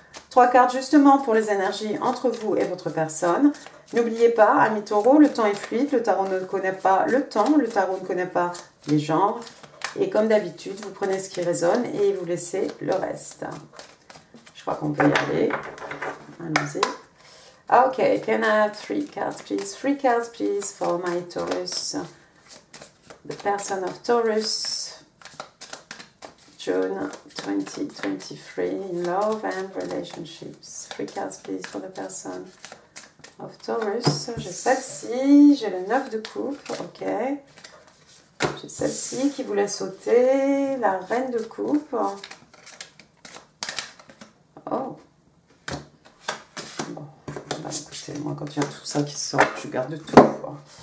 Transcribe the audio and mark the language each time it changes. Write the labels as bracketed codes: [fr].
[fr] 3 cartes justement pour les énergies entre vous et votre personne. N'oubliez pas, amis taureaux, le temps est fluide. Le tarot ne connaît pas le temps. Le tarot ne connaît pas les genres. Et comme d'habitude, vous prenez ce qui résonne et vous laissez le reste. Je crois qu'on peut y aller. Allons-y. [en] Ok, can I have 3 cards, please? 3 cards, please, for my Taurus. The person of Taurus, June 2023, in love and relationships. 3 cards, please, for the person of Taurus. [fr] J'ai celle-ci, j'ai le 9 de coupe, ok. J'ai celle-ci qui voulait sauter, la reine de coupe. Oh. Bon, bah écoutez, moi quand il y a tout ça qui sort, je garde tout, quoi.